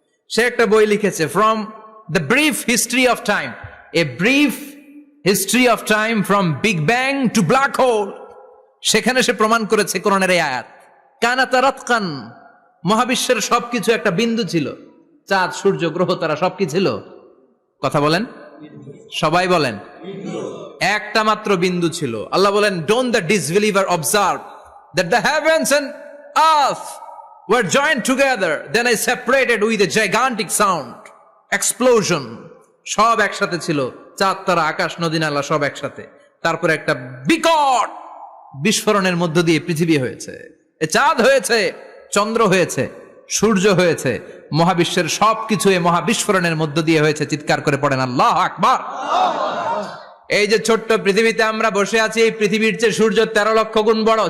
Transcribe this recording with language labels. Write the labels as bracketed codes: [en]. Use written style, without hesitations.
[bn] সে একটা বই লিখেছে [en] From the brief history of time, a brief history of time from big bang to black hole. [bn] সেখানে সে প্রমাণ করেছে কোরআনের এই আয়াত, [ar] কানাতা রাতকান, [bn] মহাবিশ্বের সবকিছু একটা বিন্দু ছিল। চাঁদ, সূর্য, গ্রহ, তারা সবকিছু ছিল। কথা বলেন, সবাই বলেন, একটা মাত্র বিন্দু ছিল। আল্লাহ বলেন [en] Don't the disbeliever observe that the heavens and earth were joined together, then I separated with a gigantic sound, explosion. [bn] সব একসাথে ছিল, চাঁদ, তারা, আকাশ, নদী, নালা সব একসাথে। তারপরে একটা বিকট বিস্ফোরণের মধ্য দিয়ে পৃথিবী হয়েছে, চাঁদ হয়েছে, চন্দ্র হয়েছে, সূর্য হয়েছে, মহাবিশ্বের সবকিছু এই মহাবিস্ফোরণের মধ্য দিয়ে হয়েছে। চিৎকার করে পড়েন আল্লাহু আকবার। এই যে ছোট্ট পৃথিবীতে আমরা বসে আছি, এই পৃথিবীর চেয়ে সূর্য 13 লক্ষ গুণ বড়।